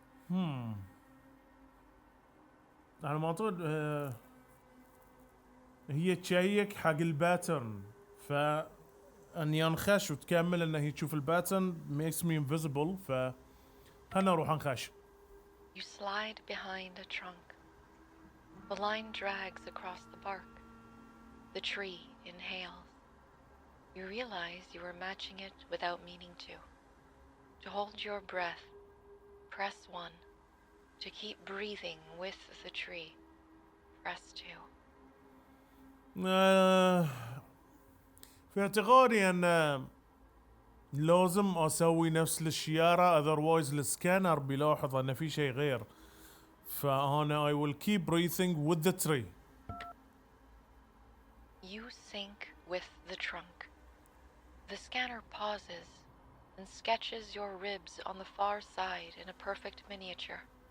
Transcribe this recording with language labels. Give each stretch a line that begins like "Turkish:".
Arabic: انا ما اعتقد هي تشيك حق الباترن فان ينخش وتكمل انه هي تشوف الباترن
English: makes me invisible
Arabic: ف خلنا نروح نخش.
English: You slide behind a trunk. The line drags across the bark. The tree inhales. You realize you are matching it without meaning to. To hold your breath, press 1. To keep breathing with the tree, press 2.
Arabic: في اعتقادي ان لازم اسوي نفس الشيارة
English: otherwise
Arabic: السكانر بيلاحظ ان في شيء غير. فانا
English: I will keep breathing with the tree. You sync with the trunk. The scanner pauses and sketches your ribs on the far side in a perfect miniature.